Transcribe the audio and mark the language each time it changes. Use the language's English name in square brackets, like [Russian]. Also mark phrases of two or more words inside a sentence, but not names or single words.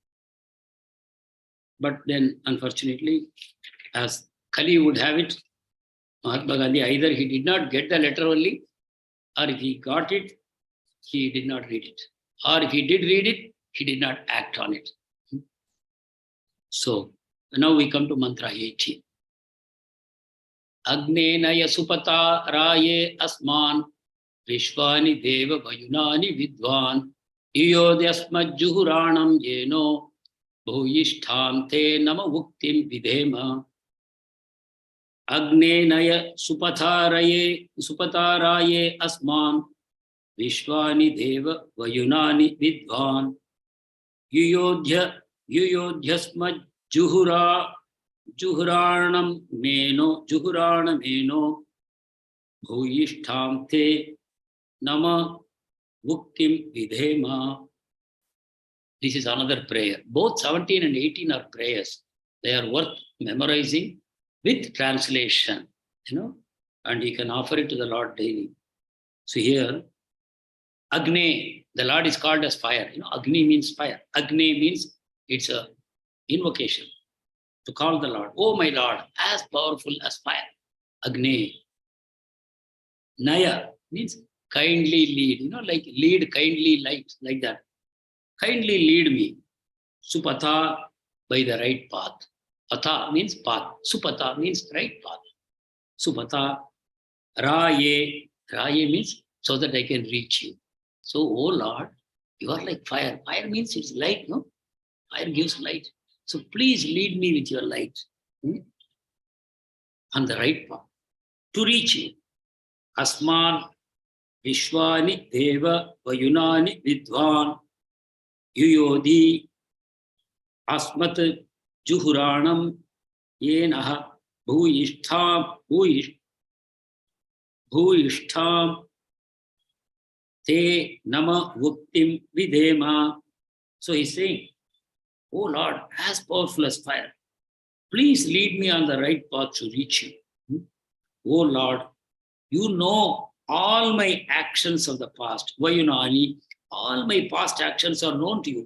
[English] But then, unfortunately, as Kali would have it, Mahatma Gandhi, either he did not get the letter only, or if he got it, he did not read it. Or if he did read it, he did not act on it. So, now we come to mantra 18. [Sanskrit] अग्ने नय सुपथा राये अस्मान् विश्वानि देव वयुनानि विद्वान् युयोध्यस्म जुहुराणम् एनो भूयिष्ठं ते नम उक्तिं विधेम. अग्ने नय सुपथाराये अस्मान् विश्वानि देव वयुनानि विद्वान् युयोध्यस्म जुहुराणम् एनो भूयिष्ठं ते नम उक्तिं विधेम. [English] This is another prayer. Both 17 and 18 are prayers. They are worth memorizing with translation, and you can offer it to the Lord daily. So here, Agni, the Lord is called as fire. Agni means fire. Agni means it's a invocation to call the Lord. Oh my Lord, as powerful as fire. Agni. Naya means kindly lead, like lead, kindly light, like that. Kindly lead me. Supatha, by the right path. Patha means path. Supatha means right path. [Sanskrit] सुपथा। राये. [English] Raye means so that I can reach you. So, oh Lord, you are like fire. Fire means it's light, no? Fire gives light. So please lead me with your light on the right path to reach you. [Sanskrit] अस्मान् विश्वानि देव वयुनानि विद्वान् युयोधि अस्मत् जुहुराणम् एनः भूयिष्ठं ते नम उक्तिं विधेम. [English] So he's saying, oh Lord, as powerful as fire, please lead me on the right path to reach you. Oh Lord, you know all my actions of the past. Vayunani, all my past actions are known to you.